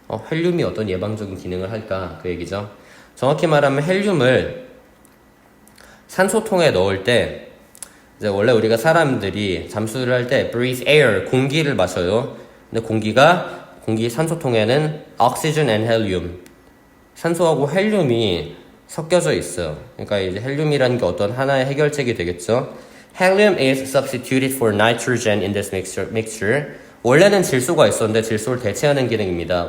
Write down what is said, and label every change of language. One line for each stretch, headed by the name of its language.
Korean: 헬륨이 어떤 예방적인 기능을 할까 그 얘기죠. 정확히 말하면 헬륨을 산소통에 넣을 때 이제 원래 우리가 사람들이 잠수를 할 때
English: breathe air
Korean: 공기를 마셔요. 근데 공기 산소통에는
English: oxygen and helium
Korean: 산소하고 헬륨이 섞여져 있어요. 그러니까 이제 헬륨이라는 게 어떤 하나의 해결책이 되겠죠.
English: Helium is substituted for nitrogen in this mixture.
Korean: 원래는 질소가 있었는데 질소를 대체하는 기능입니다.